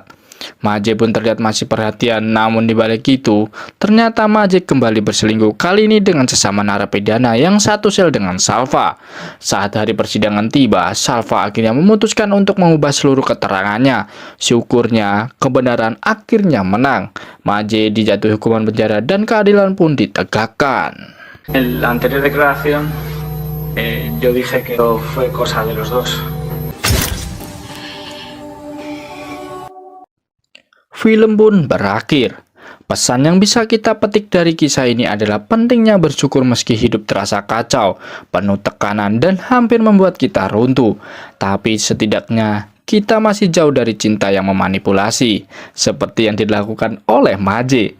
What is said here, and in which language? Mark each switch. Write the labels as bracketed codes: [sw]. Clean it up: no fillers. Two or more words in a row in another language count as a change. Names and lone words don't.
[id] Maje pun terlihat masih perhatian, namun di balik itu, ternyata Maje kembali berselingkuh, kali ini dengan sesama narapidana yang satu sel dengan Salva. Saat hari persidangan tiba, Salva akhirnya memutuskan untuk mengubah seluruh keterangannya. Syukurnya, kebenaran akhirnya menang. Maje dijatuhi hukuman penjara dan keadilan pun ditegakkan. [es] En la anterior declaración, yo dije que fue cosa de los dos. [id] film pun berakhir. Pesan yang bisa kita petik dari kisah ini adalah pentingnya bersyukur meski hidup terasa kacau, penuh tekanan, dan hampir membuat kita runtuh. Tapi setidaknya kita masih jauh dari cinta yang memanipulasi, seperti yang dilakukan oleh Maje.